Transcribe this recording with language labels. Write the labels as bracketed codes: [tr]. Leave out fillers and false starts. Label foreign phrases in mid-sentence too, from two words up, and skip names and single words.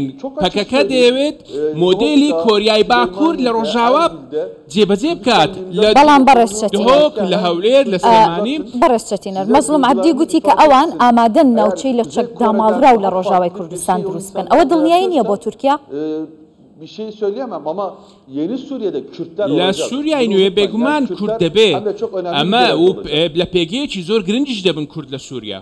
[ckb] پەکەکە دەیەوێت مۆدێلی کۆریای باکوور لە ڕۆژاوە جێبەجێ بکات، بەڵام بەڕێزچەتین لە هەولێر لە سلێمانی. بەڕێزچەتینەر مەزڵوم عەبدی گوتی کە ئەوان ئامادەن ناوچەی لە چەک داماڵراو لە ڕۆژاوای کوردستان دروست بکەن. ئەوە دڵنیایی نییە بۆ تورکیا؟ [tr] bir şey söyleyemem ama yeni Suriye'de Kürtler لا olacak. [ckb] سووریا نوێ بێگومان کورد دەبێ ئەمە لە پێگەیەکی زۆر گرنگیش دەبن کورد لە سووریا.